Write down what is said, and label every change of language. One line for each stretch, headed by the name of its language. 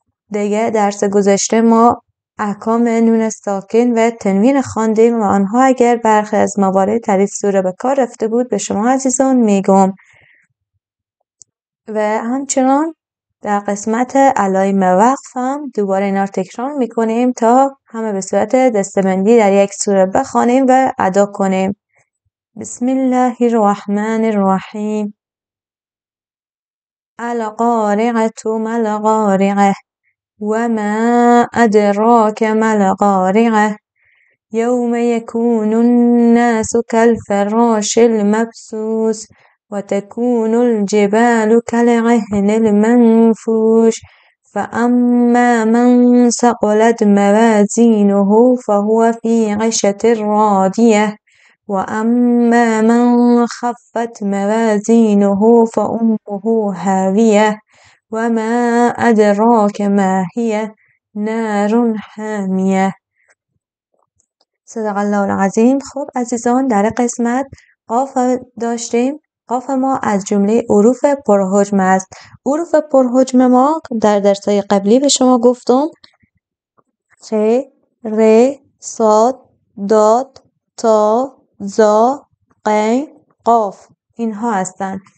Persian: دیگه درس گذشته ما احکام نون ساکن و تنوین خواندیم و آنها اگر برخی از موارد در این سوره به کار رفته بود به شما عزیزان میگم. و همچنان در قسمت علائم وقف هم دوباره اینا رو تکرار میکنیم تا همه به صورت دستبندی در یک سوره بخوانیم و ادا کنیم.
Arabic: بسم الله الرحمن الرحیم. القارعة ما القارعة وما أدراك ما القارعة يوم يكون الناس كالفراش المبثوث وتكون الجبال كالعهن المنفوش فأما من ثقلت موازينه فهو في عيشة راضية وأما من خفت موازينه فأمه هاوية وما أدراك ما هي نار حامية. صدق الله العظیم.
Persian: خب عزیزان در قسمت قاف داشتیم. قاف ما از جمله حروف پرحجم است. حروف پرحجم ما در درس‌های قبلی به شما گفتم خ، ر، صاد، داد، تا، زا، قین، قاف اینها هستند.